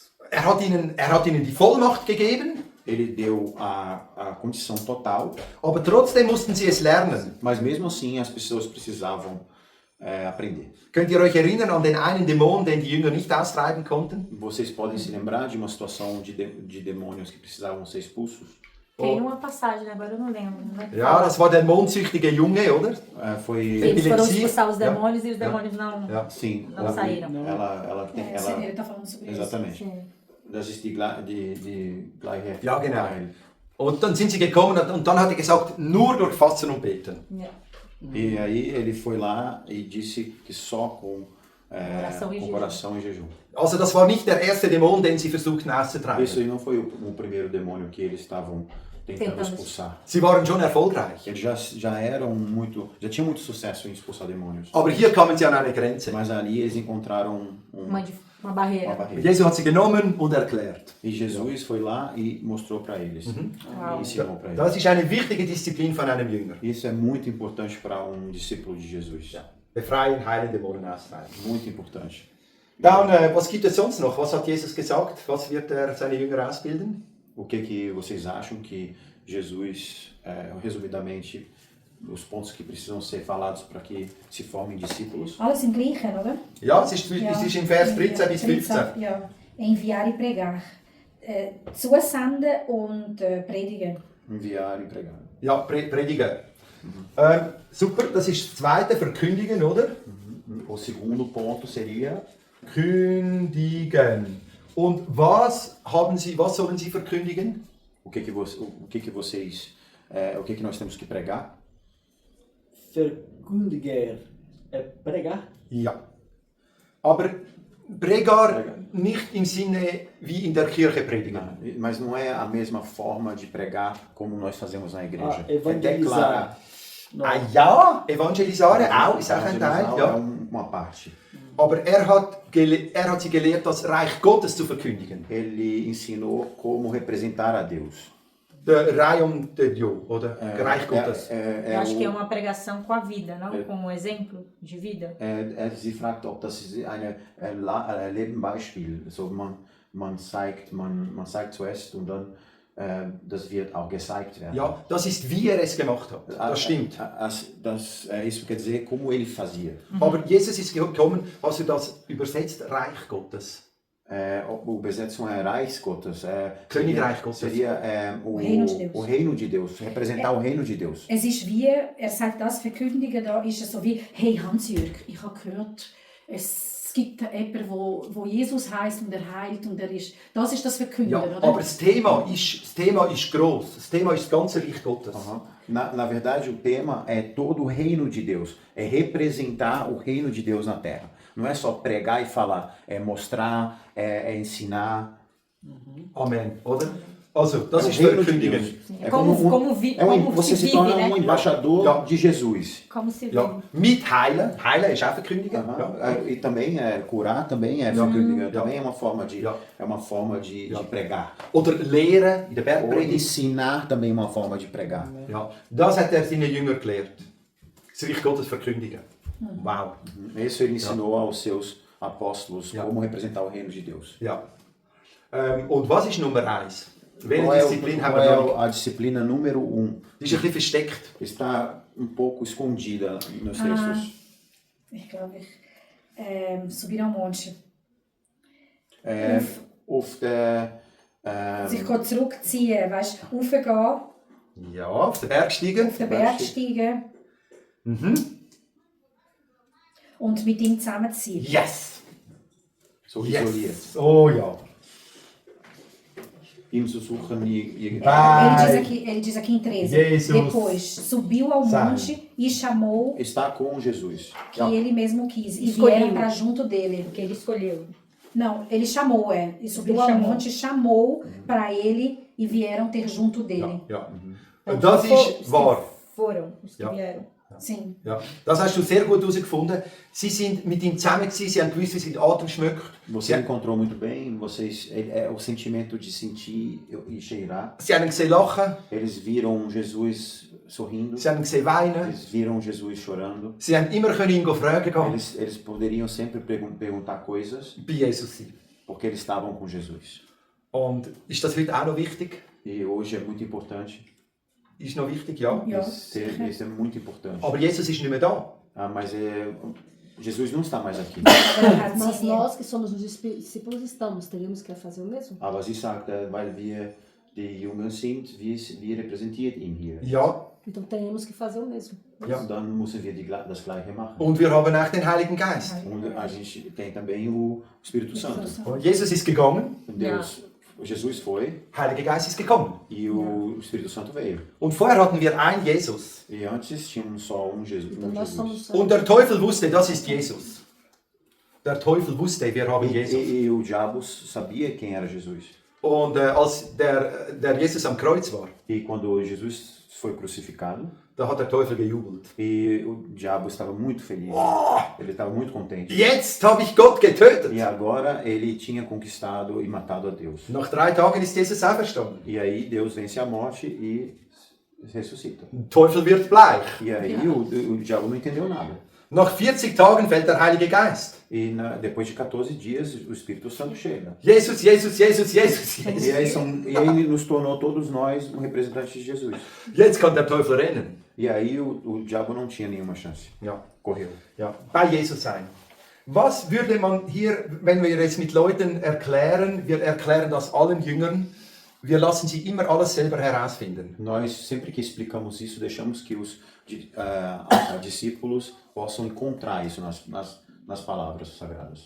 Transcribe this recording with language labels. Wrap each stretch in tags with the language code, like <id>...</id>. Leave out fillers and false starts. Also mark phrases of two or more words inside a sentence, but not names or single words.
<de>Er hat ihnen die Vollmacht gegeben,</de> <pt>Ele deu a condição total,</pt> <de>aber trotzdem mussten sie es lernen.</de> <pt>mas mesmo assim as pessoas precisavam aprender. Könnt ihr euch erinnern an den einen Dämon, den die Jünger nicht austreiben konnten? Vocês podem se lembrar de uma situação de demônios que precisavam ser expulsos? Tem uma passagem, agora eu não lembro. Né?</pt> <de>Ja, das war der mondsüchtige Junge, oder?</de> <pt>Foi Eles foram Epilepsia. expulsar os</pt> <de>Ja.</de> <pt>demônios e os demônios não,</pt> <de>Ja.</de> <pt>sim, não saíram. ela tem Ele está falando sobre isso. exatamente. Sim.</pt> <de>Das ist die Gleichheit. Ja, genau. Und dann sind sie gekommen und dann hat er gesagt, nur durch Fasten und Beten. Ja.</de> <pt>E aí ele foi lá e disse que só com Oração e com jejum. coração e jejum.</pt> <de>Also das war nicht der erste Dämon, den sie versuchten auszutreiben.</de> <pt>Isso aí não foi o primeiro demônio que eles estavam tentando Tentando. expulsar.</pt> <de>Sie waren schon erfolgreich.</de> <pt>Eles já tinham muito sucesso em expulsar demônios.</pt> <de>Aber hier kamen sie an eine Grenze.</de> <pt>Mas ali eles encontraram Uma barreira. uma barreira.</pt> <de>Jesus hat sie genommen und erklärt.</de> <pt>E Jesus foi lá e mostrou para eles. Uau. E ensinou para eles.</pt> <de>Das ist eine wichtige Disziplin von einem Jünger.</de> <pt>Isso é muito importante para discípulo de Jesus.</pt> <de>Befreien, heilen, Dämonen austreiben.</de> <pt>Muito importante.</pt> <de>Dann, was gibt es sonst noch? Was hat Jesus gesagt? Was wird er seine Jünger ausbilden?</de> <pt>O que vocês acham que Jesus, resumidamente, os pontos que precisam ser falados para que se formem discípulos?</pt> <de>Alles im Gleichen, oder? Ja, es ist im Vers 13 bis 15. Ja,</de> <pt>enviar e pregar.</pt> <de>Zusenden und predigen.</de> <pt>Enviar e pregar.</pt> <de>Ja, Prediger. Super, das ist das zweite, verkündigen, oder?</de> <pt>O segundo ponto seria</pt> <de>Kündigen. Und was sollen sie verkündigen?</de> <pt>o que nós temos que pregar? Verkündiger é pregar.</pt> <de>Ja. Aber Pregar nicht im Sinne wie in der Kirche predigen.</de> <pt>Mas não é a mesma forma de pregar como nós fazemos na igreja. Evangelizar. Não.</pt> <de>Ah ja, Evangelisare auch, ist auch ein Teil.</de> <pt>Evangelizar é</pt> <de>Ja.</de> <pt>uma parte.</pt> <de>Aber er hat sie gelehrt, das Reich Gottes zu verkündigen.</de> <pt>Ele ensinou como representar a Deus.</pt> <de>Der Reich</de> <fr>de Dieu,</fr> <de>oder? Reich Gottes.</de> <pt>Eu acho que é uma pregação com a vida, não com um exemplo de vida.</pt> <de>Sie fragt, ob das ein Lebenbeispiel ist. So, man zeigt zuerst und dann das wird auch gezeigt werden. Ja, das ist, wie er es gemacht hat. Das stimmt.</de> <pt>Isso quer dizer como ele fazia.</pt> <de>Aber Jesus ist gekommen, also das übersetzt Reich Gottes.</de> <pt>O Übersetzung é</pt> <de>Reich Gottes. Königreich Gottes.</de> <pt>Seria O reino de Deus. o reino de Deus, representar o reino de Deus.</pt> <de>Es ist wie, er sagt das, verkündigen, da ist es so wie, hey Hans-Jürg, ich habe gehört, es gibt jemanden, wo Jesus heisst und er heilt und er ist, das ist das Verkündigen, Ja, oder? aber das Thema ist gross. Das Thema ist das ganze Reich Gottes.</de> <pt>Na verdade, o tema é todo o reino de Deus. É representar o reino de Deus na terra. Não é só pregar e falar, é mostrar, é ensinar.</pt> <de>Amen, oder? Also, das</de> <pt>É o</pt> <de>ist</de> <pt>reino de</pt> <de>verkündigen.</de> <pt>Deus. É Como você se se vive, torna né? um embaixador</pt> <de>Ja.</de> <pt>de Jesus. Como se vive.</pt> <de>Ja, mit heilen. Heilen ist auch verkündigen. Ja.</de> <pt>E também curar também é verkündigen. Também é uma forma de</pt> <de>Ja.</de> <pt>de pregar.</pt> <de>Oder lehren in der</de> <pt>Ou</pt> <de>Bergpredigt.</de> <pt>ensinar também é uma forma de pregar.</pt> <de>Ja, das hat er seinen Jüngern gelehrt. Das Reich Gottes verkündigen. Wow.</de> <pt>Isso ele ensinou aos seus apóstolos</pt> <de>Ja.</de> <pt>como representar o reino de Deus.</pt> <de>Ja. Und was ist Nummer 1? Welche</de> <pt>Qual é,</pt> <de>Disziplin haben</de> <pt>qual</pt> <de>wir</de> <pt>é</pt> <de>noch?</de> <pt>a disciplina número 1?</pt> <de>Die ist ein bisschen versteckt.</de> <pt>Está um pouco escondida nos textos.</pt> <de>Ich glaube,</de> <pt>subir ao monte.</pt> <de>Sich zurückziehen, weißt du, raufgehen, Ja, auf den Berg steigen. auf den Berg steigen und mit ihm zusammenziehen. Yes! So isoliert. Yes! Oh ja.</de> <pt>Ihm sussurram e Ele diz aqui em 13. Jesus. Depois subiu ao Sabe. monte e chamou está com Jesus. que ele mesmo quis. E Escolheu. vieram para junto dele. Que ele escolheu. Não, ele chamou, E subiu Ele ao chamou. monte, chamou para ele e vieram ter junto dele.</pt> <de>Ja. Das ist wahr.</de> <pt>Foram os que</pt> <de>Ja.</de> <pt>vieram. Sim.</pt> <de>Ja. Das hast du sehr gut herausgefunden. Sie sind mit ihm zusammen gewesen, sie haben gewusst, wie sie den Atem schmeckt.</de> <pt>Você encontrou muito bem. É o sentimento de sentir e cheirar.</pt> <de>Sie haben ihn gesehen lachen,</de> <pt>Eles viram Jesus sorrindo.</pt> <de>sie haben ihn gesehen weinen.</de> <pt>Eles viram Jesus chorando.</pt> <de>Sie haben immer können ihn fragen gehen,</de> <pt>Eles poderiam sempre perguntar coisas,</pt> <de>bei Jesus sein.</de> <pt>porque eles estavam com Jesus.</pt> <de>Und ist das heute auch noch wichtig?</de> <pt>E hoje é muito importante.</pt> <de>Ist noch wichtig, ja. Ja,</de> <pt>Isso é muito importante.</pt> <de>Aber Jesus ist nicht mehr da.</de> <pt>Mas Jesus não está mais aqui. Mas nós que somos os discípulos estamos, teríamos que fazer o mesmo.</pt> <de>Aber sie sagt, weil wir die Jünger sind, wir repräsentieren ihn hier. Ja.</de> <pt>Então teremos que fazer o mesmo.</pt> <de>Ja. Dann müssen wir das Gleiche machen. Und wir haben auch den Heiligen Geist.</de> <pt>Und a gente tem também o Espírito Santo.</pt> <de>Und Jesus ist gegangen,</de> <pt>Jesus foi</pt> <de>Heiliger Geist ist gekommen.</de> <pt>e o Espírito Santo veio.</pt> <de>Und vorher hatten wir einen Jesus.</de> <pt>E antes tínhamos só Jesus. Então nós somos</pt> <de>Und der Teufel wusste, das ist Jesus. Der Teufel wusste, wir haben Jesus.</de> <pt>E o diabo sabia quem era Jesus.</pt> <de>Und als der Jesus am Kreuz war,</de> <pt>E quando Jesus foi crucificado,</pt> <de>da hat der Teufel gejubelt.</de> <pt>e o diabo estava muito feliz. Ele estava muito contente.</pt> <de>Jetzt habe ich Gott getötet.</de> <pt>E agora ele tinha conquistado e matado a Deus.</pt> <de>Nach 3 Tagen ist Jesus auferstanden.</de> <pt>E aí Deus vence a morte e ressuscita.</pt> <de>Der Teufel wird bleich.</de> <pt>E aí o diabo não entendeu nada.</pt> <de>Nach 40 Tagen fällt der Heilige Geist.</de> <pt>E depois de 14 dias o Espírito Santo chega.</pt> <de>Jesus, Jesus, Jesus, Jesus,</de> <pt>E Jesus. aí ele nos tornou todos nós um representante de Jesus.</pt> <de>Jetzt kann der Teufel rennen.</de> <pt>E aí o diabo não tinha nenhuma chance.</pt> <de>Ja,</de> <pt>Correu.</pt> <de>ja, bei Jesus sein. Was würde man hier, wenn wir jetzt mit Leuten erklären, wir erklären das allen Jüngern, wir lassen sie immer alles selber herausfinden.</de> <pt>Nós, sempre que explicamos isso, deixamos que os discípulos possam encontrar isso nas palavras sagradas.</pt>